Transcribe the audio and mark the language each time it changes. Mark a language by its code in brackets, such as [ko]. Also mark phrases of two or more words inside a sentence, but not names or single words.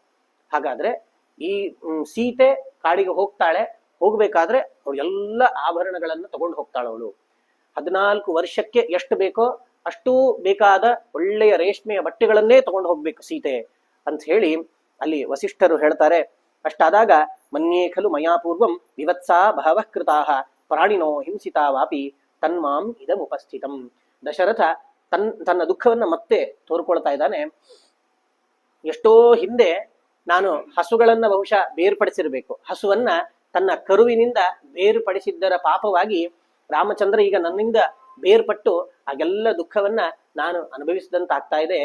[kn] ಹಾಗಾದ್ರೆ ಈ ಸೀತೆ ಕಾಡಿಗೆ ಹೋಗ್ತಾಳೆ. ಹೋಗ್ಬೇಕಾದ್ರೆ ಅವಳು ಎಲ್ಲ ಆಭರಣಗಳನ್ನ ತಗೊಂಡು ಹೋಗ್ತಾಳೆ. ಅವಳು 14 ವರ್ಷಕ್ಕೆ ಎಷ್ಟು ಬೇಕೋ ಅಷ್ಟೂ ಬೇಕಾದ ಒಳ್ಳೆಯ ರೇಷ್ಮೆಯ ಬಟ್ಟೆಗಳನ್ನೇ ತಗೊಂಡು ಹೋಗ್ಬೇಕು ಸೀತೆ ಅಂತ ಹೇಳಿ ಅಲ್ಲಿ ವಸಿಷ್ಠರು ಹೇಳ್ತಾರೆ. [sa] ಅಷ್ಟಾದಾಗ ಮನ್ಯೇ ಖಲು ಮಯಾ ಪೂರ್ವಂ ವಿವತ್ಸಾ ಬಹವಃ ಕೃತಾಃ ಪ್ರಾಣಿನೋ ಹಿಂಸಿತಾ ವಾಪಿ ತನ್ಮಾಂ ಇದಮುಪಸ್ಥಿತಂ. [kn] ದಶರಥ ತನ್ನ ದುಃಖವನ್ನ ಮತ್ತೆ ತೋರ್ಕೊಳ್ತಾ ಇದ್ದಾನೆ. ಎಷ್ಟೋ ಹಿಂದೆ ನಾನು ಹಸುಗಳನ್ನ ಬಹುಶಃ ಬೇರ್ಪಡಿಸಿರ್ಬೇಕು, ಹಸುವನ್ನ ತನ್ನ ಕರುವಿನಿಂದ ಬೇರ್ಪಡಿಸಿದ್ದರ ಪಾಪವಾಗಿ ರಾಮಚಂದ್ರ ಈಗ ನನ್ನಿಂದ ಬೇರ್ಪಟ್ಟು ಹಾಗೆಲ್ಲ ದುಃಖವನ್ನ ನಾನು ಅನುಭವಿಸಿದಂತಾಗ್ತಾ ಇದೆ.